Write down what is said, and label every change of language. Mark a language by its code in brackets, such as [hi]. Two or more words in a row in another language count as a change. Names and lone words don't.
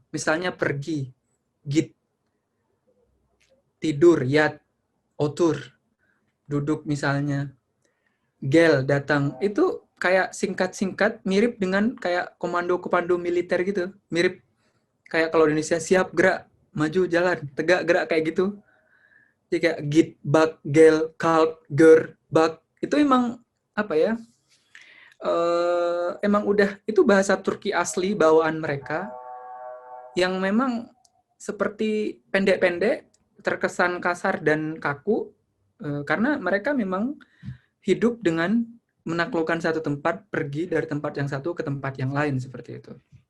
[id] Misalnya pergi, git, tidur, yat, otur, duduk misalnya, gel, datang. Itu kayak singkat-singkat, mirip dengan kayak komando-komando militer gitu. Mirip kayak kalau di Indonesia, siap, gerak, maju, jalan, tegak, gerak, kayak gitu. Jadi kayak [tr] git, bak, gel, kalk, ger, bak. [id] Itu emang, apa ya, emang udah, itu bahasa Turki asli, bawaan mereka, yang memang seperti pendek-pendek, terkesan kasar dan kaku, karena mereka memang hidup dengan menaklukkan satu tempat, pergi dari tempat yang satu ke tempat yang lain, seperti itu.